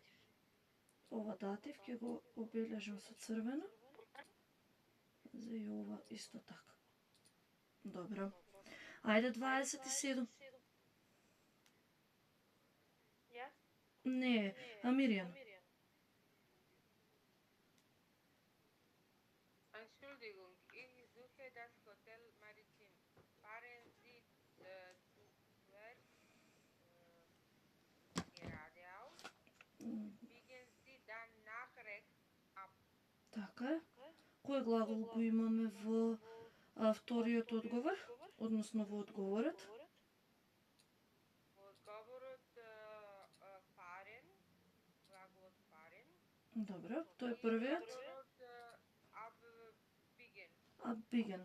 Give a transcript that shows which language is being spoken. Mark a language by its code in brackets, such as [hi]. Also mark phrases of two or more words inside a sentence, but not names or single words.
[mk] Ова датив ќе го обележам со црвено. За и ова исто така. Добро. Ајде 27. Јас? Не, Амиријан. [de] Entschuldigung, ich suche das Hotel Maritim. Fahren Sie zu Werk geradeaus, biegen Sie dann nach rechts ab. [mk] Така е. Кој глагол го имаме во вториот одговор, односно во одговорот? Во одговорот fahren, глаголот fahren. Добро, тој е првиот. Abbiegen.